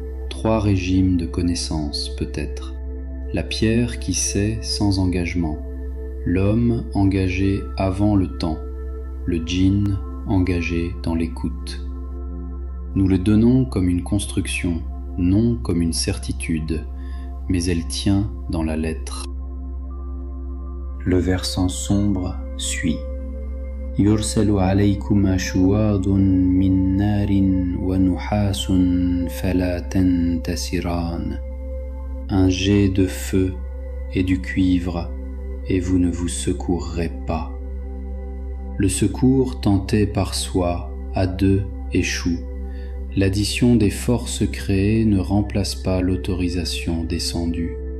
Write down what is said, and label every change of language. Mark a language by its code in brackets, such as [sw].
[fr] Trois régimes de connaissance peut-être. La pierre qui sait sans engagement, l'homme engagé avant le temps, le djinn engagé dans l'écoute. Nous le donnons comme une construction, non comme une certitude, mais elle tient dans la lettre. Le versant sombre suit. [ar] يرسل عليكما شواظ من نار ونحاس فلا تنتصران. [fr] Un jet de feu et du cuivre, et vous ne vous secourrez pas. Le secours tenté par soi, à deux, échoue. L'addition des forces créées ne remplace pas l'autorisation descendue.